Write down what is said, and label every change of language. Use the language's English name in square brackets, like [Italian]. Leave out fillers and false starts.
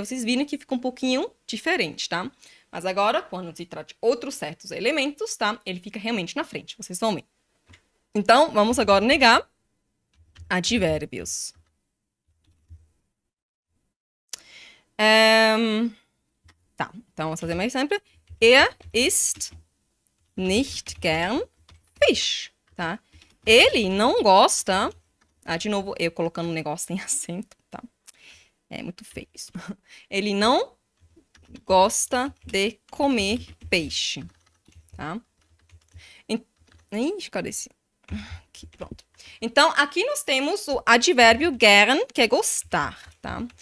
[Portuguese] Vocês viram que fica um pouquinho diferente, tá? Mas agora, quando se trata de outros certos elementos, tá? Ele fica realmente na frente, vocês vão ver. Então, vamos agora negar advérbios. Tá, então vamos fazer mais sempre. [German] Isst nicht gern Fisch, [Portuguese] tá? Ele não gosta... de novo, eu colocando um negócio sem acento, tá? É muito feio isso. Ele não gosta de comer peixe, tá? Ih, cadê esse? Aqui, pronto. Então, aqui nós temos o advérbio gern, que é gostar, tá?